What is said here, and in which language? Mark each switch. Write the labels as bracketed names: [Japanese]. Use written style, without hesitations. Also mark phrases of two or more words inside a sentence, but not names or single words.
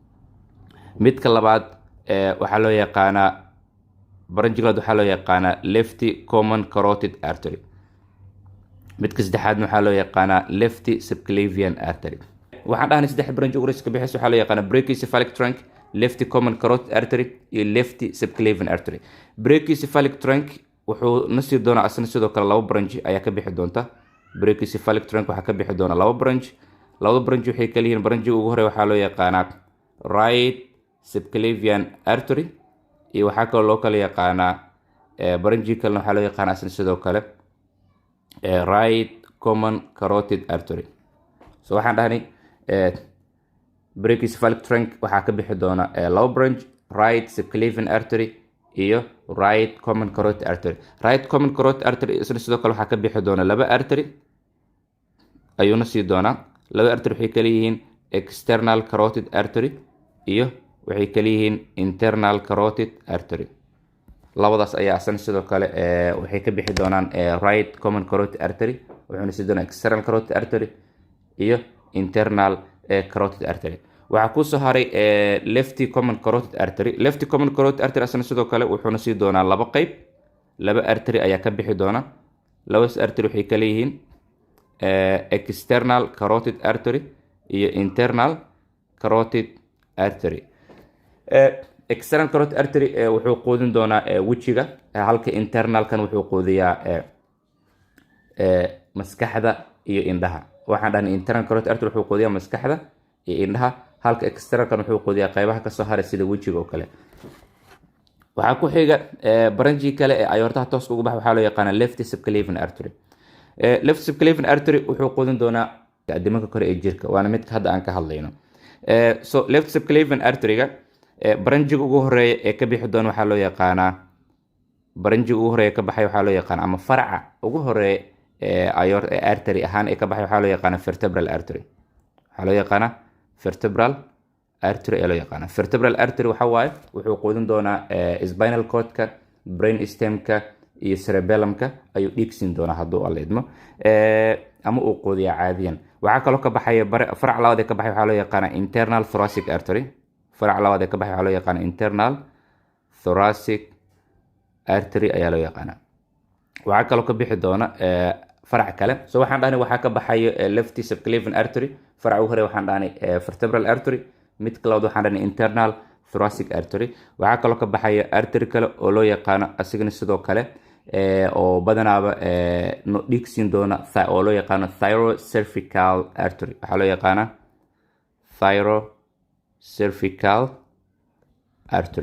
[Somali] midka labaad waxaa loo yaqaanaa baranjiga labaad waxaa loo yaqaanaa [English] lefty common carotid artery [Somali] midka saddexaadna waxaa loo yaqaanaa [English] lefty subclavian artery [Somali] waxaan dhahnay saddex baranji ugu horeysa ka bixis waxaa loo yaqaanaa [English] brachiocephalic trunk lefty common carotid artery [Somali] iyo [English] lefty subclavian artery brachiocephalic trunk [Somali] wuxuu nasii doonaa asna sidoo kale laba baranji ayaa ka bixi doonta [English] brachiocephalic trunk [Somali] waxaa ka bixi doona laba baranji labada baranji waxay kala yihiin baranjiga ugu horeeya waxaa loo yaqaanaa [English] right subclavian artery [Somali] iyo waxaa kaloo loo kala yaqaanaa baranji kalena waxaa loo yaqaanaa asna sidoo kale [English] right common carotid artery [Somali] so waxaan dhahnay [English] brachiocephalic trunk [Somali] waxaa ka bixi doona laba [English] branch right subclavian artery [Somali] iyo [English] right common carotid artery right common carotid artery [Somali] isna sidoo kale waxaa ka bixi doona laba artery ayuuna sii doonaa laba artery waxay kala yihiin [English] external carotid artery [Somali] iyo waxay kala yihiin [English] internal carotid artery [Somali] labadaas ayaa asna sidoo kale waxay ka bixi doonaan [English] right common carotid artery [Somali] wuxuuna sii doonaa [English] external carotid artery [Somali] iyo [English] internal carotid artery [Somali] waxaa ku soo haray [English] lefty common carotid artery [Somali] asna sidoo kale wuxuuna sii doonaa laba qayb laba artery ayaa ka bixi doona labadaas artery waxay kala yihiin [English] external carotid artery [Somali] iyo [English] internal carotid artery external carotid artery [Somali] wuxuu quudin doonaa wejiga halka internalkan wuxuu quudiyaa maskaxda iyo indhaha waxaan dhahnay [English] internal carotid artery [Somali] wuxuu quudiyaa maskaxda iyo indhaha halka externalkan wuxuu quudiyaa qaybaha kasoo haray sida wejiga oo kale waxaa ku xiga baranji kale ee aortaha tooska ugu baxa waxaa loo yaqaanaa [English] lefty subclavian artery lefty subclavian artery [Somali] wuxuu quudin doonaa adimanka kore ee jirka waana midka hadda aan ka hadlayno so [English] left subclavian artery-ga [Somali] baranjiga ugu horeeya ee ka bixi doona waxaa loo yaqaanaa baranjiga ugu horeeya ka baxay waxaa loo yaqaanaa ama faraca ugu horeeya artery ahaan ee ka baxay waxaa loo yaqaanaa [English] vertebral artery [Somali] waxaa loo yaqaanaa [English] vertebral artery [Somali] ayaa loo yaqaanaa [English] vertebral artery [Somali] waxa waaye wuxuu quudin doonaa [English] spinal cordka brain stemka [Somali] iyo cerebellumka ayuu dhiig siin doonaa hadduu aleedmo ama uu quudiyaa caadiyan waxaa kaloo ka baxaya farac labaad ee ka baxay waxaa loo yaqaanaa [English] internal thoracic artery [Somali] farac labaad ee ka baxay waxaa loo yaqaanaa [English] internal thoracic artery [Somali] ayaa loo yaqaanaa waxaa kaloo ka bixi doona farac kale so waxaan dhahnay waxaa ka baxayo [English] lefty subclavian artery [Somali] farac ugu hore waxaan dhahnay [English] vertebral artery [Somali] mid kalabaad waxaan dhahnay [English] internal thoracic artery. [Somali] waxaa kaloo ka baxaya artery kale oo loo yaqaano asigana sidoo kale oo badanaaba dhiig siin doona oo loo yaqaano [English] thyrocervical artery. [Somali] waxaa loo yaqaana [English] thyrocervical artery.